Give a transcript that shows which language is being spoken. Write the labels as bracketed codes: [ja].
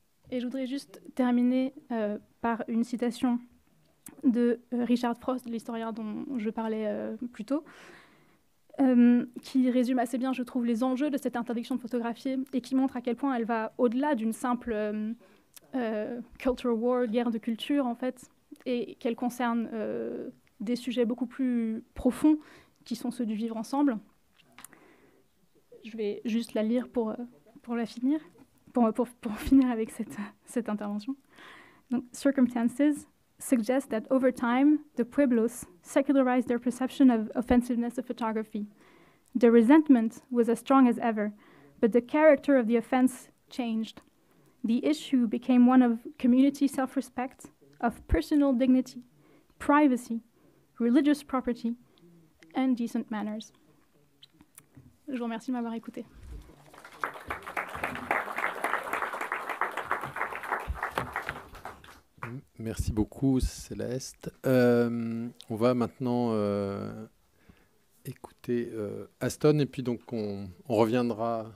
[fr] Et je voudrais juste terminer par une citation de Richard Frost, l'historien dont je parlais plus tôt, qui résume assez bien, je trouve, les enjeux de cette interdiction de photographier et qui montre à quel point elle va au-delà d'une simple culture war, guerre de culture, en fait, et qu'elle concerne des sujets beaucoup plus profonds qui sont ceux du vivre ensemble. Je vais juste la lire pour la finir, pour finir avec cette intervention. Donc, [en] Circumstances suggest that over time, the pueblos secularized their perception of offensiveness of photography. The resentment was as strong as ever, but the character of the offense changed. The issue became one of community self-respect, of personal dignity, privacy, religious property, and decent manners. [fr] Je vous remercie de m'avoir écouté. Merci beaucoup, Céleste. On va maintenant écouter Aston, et puis donc on reviendra.